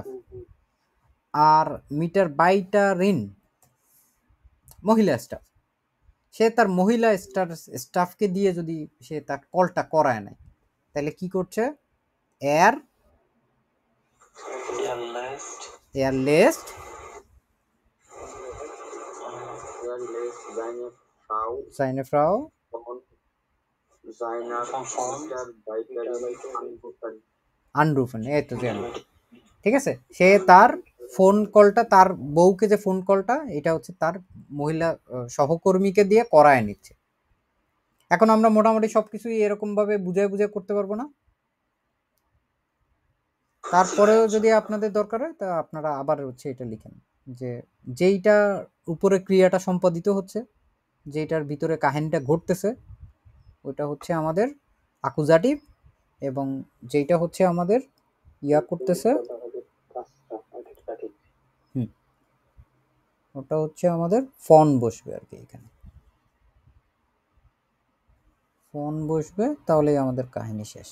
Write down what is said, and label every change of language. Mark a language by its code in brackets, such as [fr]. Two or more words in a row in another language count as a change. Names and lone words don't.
[bn] আর মিটার বাইটারিন মহিলা স্টাফ। সে তার মহিলা স্টাফকে দিয়ে যদি সে তার কলটা করায় নেয় তাহলে কি করছে? [de] er lässt seine Frau anrufen, [bn] এই তো জানো। ঠিক আছে, সে তার ফোন কলটা, তার বউকে যে ফোন কলটা, এটা হচ্ছে তার মহিলা সহকর্মীকে দিয়ে করায় নিচ্ছে। এখন আমরা মোটামুটি সবকিছুই এরকম ভাবে বুঝায় বুঝায় করতে পারবো না। তারপরেও যদি আপনাদের দরকার হয় তা আপনারা আবার হচ্ছে এটা লিখেন যে যেইটা উপরে ক্রিয়াটা সম্পাদিত হচ্ছে, যেটার ভিতরে কাহিনীটা ঘটতেছে, ওটা হচ্ছে আমাদের আকুজাটিভ, এবং যেটা হচ্ছে আমাদের ইয়া করতেছে ওটা হচ্ছে আমাদের ফন বসবে আর কি, এখানে ফন বসবে, তাহলেই আমাদের কাহিনী শেষ।